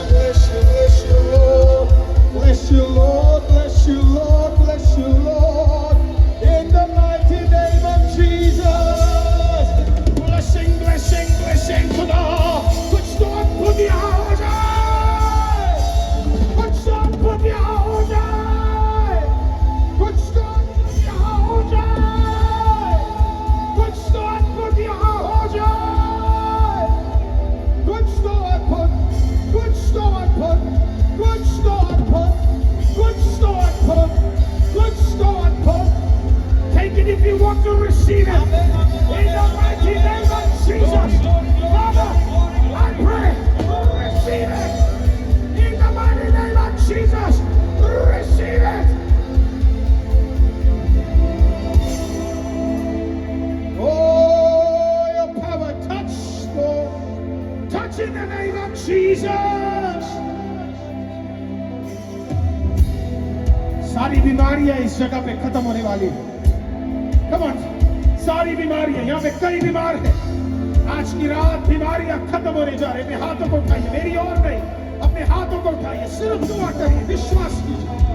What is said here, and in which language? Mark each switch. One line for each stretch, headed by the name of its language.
English: Bless you, Lord, bless you, Lord, bless you, Lord, in the mighty name of Jesus. Blessing, blessing, blessing
Hindi: खुदा, कुछ तो अद्भुत यहाँ हो जाए, कुछ तो अद्भुत यहाँ हो जाए, कुछ तो अद्भुत यहाँ हो जाए, कुछ तो अद्भुत यहाँ हो जाए, कुछ तो अद्भुत, कुछ तो अद्भुत, कुछ तो अद्भुत, कुछ तो अद्भुत, कुछ तो अद्भुत.
English: Take it if you want to receive it. In the mighty name of Jesus. Father, I pray, receive it. In the mighty name of Jesus, receive it. Oh, your power touch, Lord. Touch in the name of Jesus.
Hindi: सारी बीमारियां इस जगह पे खत्म होने वाली है।
English: Come on,
Hindi: सारी बीमारियां, यहाँ पे कई बीमार हैं। आज की रात बीमारियां खत्म होने जा रही हैं। अपने हाथों को उठाइए, मेरी और नहीं, अपने हाथों को उठाइए, सिर्फ दुआ करिए, विश्वास कीजिए।